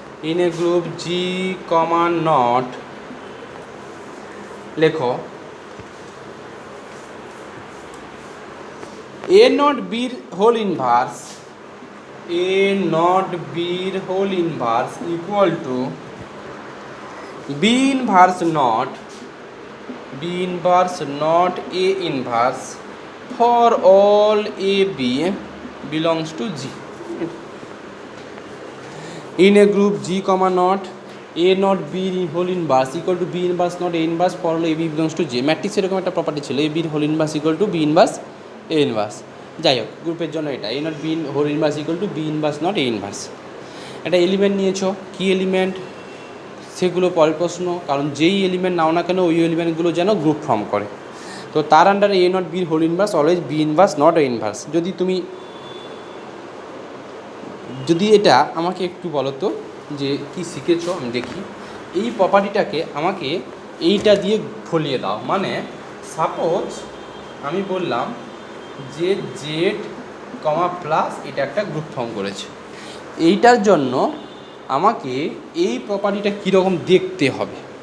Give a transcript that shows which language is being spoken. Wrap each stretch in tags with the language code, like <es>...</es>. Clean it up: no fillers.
<en>in a group G comma not,</en> <bn>লেখো</bn> <en>A not B whole inverse, A not B whole inverse equal to B inverse not, B inverse not A inverse for all A B belongs to G. in a group G comma not A not B whole inverse equal to B inverse not A inverse for all A B belongs to J</en> <bn>matrix এরকম একটা property ছিল</bn> <en>A B whole inverse equal to B inverse A inverse।</en> <bn>যাই হোক গ্রুপের জন্য এটা</bn> <en>A not B whole inverse equal to B inverse not A inverse।</en> <bn>একটা element নিয়েছো, কী এলিমেন্ট সেগুলো পরের প্রশ্ন, কারণ যেই এলিমেন্ট নাও না কেন ওই এলিমেন্টগুলো যেন গ্রুপ ফর্ম করে। তো তার আন্ডারে</bn> <en>A not B whole inverse always B inverse not A inverse।</en> <bn>যদি এটা আমাকে একটু বলো তো যে কি শিখেছো আমি দেখি। এই প্রপার্টিটাকে আমাকে এইটা দিয়ে ফলিয়ে দাও। মানে সাপোজ আমি বললাম যে জেড কমা প্লাস এটা একটা গ্রুপ ফর্ম করেছে, এইটার জন্য আমাকে এই প্রপার্টিটা কীরকম দেখতে হবে।</bn>